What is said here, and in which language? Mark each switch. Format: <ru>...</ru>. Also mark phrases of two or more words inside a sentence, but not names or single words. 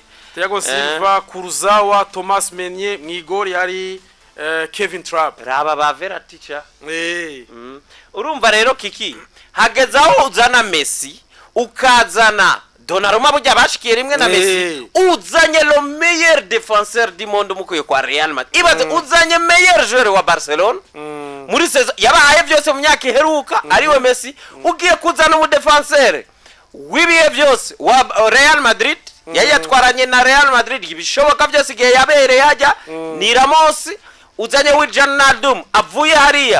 <rn>Thiago Silva Kurzawa Thomas Meunier mwigori yari Kevin Trapp raba ba Verratti cha urumva rero kiki hagezaho uzana Messi ukazana Donnarumma burya bashikiye rimwe na Messi uzanye</rn> <fr>le meilleur défenseur du monde</fr> <rn>mukuye kwa Real Madrid ibaze uzanye</rn> <fr>meilleur joueur</fr> <rn>wa Barcelona muri saison yabahaye byose mu myaka iheruka ariwe Messi ugiye kuzana mu défenseur wibiye byose wa Real Madrid yatwaranye na Real Madrid ibishoboka byose igihe yabereye hajya ni Ramos uzanye Wijnaldum avuye hariya</rn>